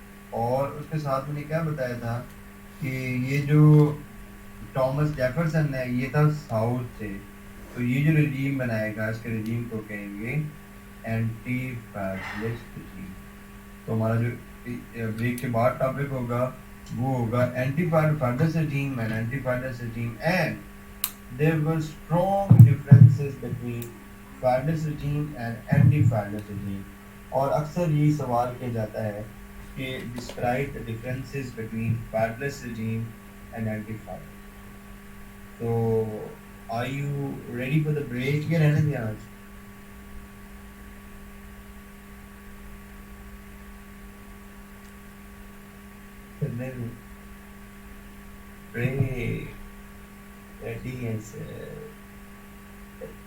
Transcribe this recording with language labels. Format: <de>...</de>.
<ur>اور اس کے ساتھ میں نے کیا بتایا تھا کہ یہ جو ٹامس جیفرسن ہے یہ تھا ساؤتھ سے. تو یہ جو رجیم بنائے گا اس کے رجیم کو کہیں گے اینٹی فیڈرلسٹ رجیم. تو ہمارا جو بریک کے بعد ٹاپک ہوگا وہ ہوگا anti federalist regime and anti federalist regime.</ur> <en>And there were strong differences between federalist regime and anti-federalist regime.</en> <ur>اور اکثر یہ سوال کیا جاتا ہے کہ</ur> <en>describe the differences between federalist regime and anti-federalist. So are you ready for the break?</en> <ur>یہ رہنے دیا آج break ready and set.</ur>